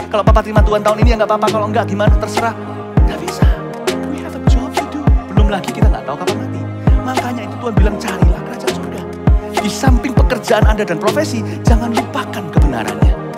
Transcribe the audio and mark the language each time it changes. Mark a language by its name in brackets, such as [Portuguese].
[Indonesian] Kalau papa terima Tuhan tahun ini ya gak apa-apa, kalau enggak gimana terserah. Gak bisa, [English] we have a job to do. [Indonesian] Belum lagi kita gak tahu kapan mati. Makanya itu Tuhan bilang carilah kerajaan sorga. Di samping pekerjaan Anda dan profesi, jangan lupakan kebenarannya.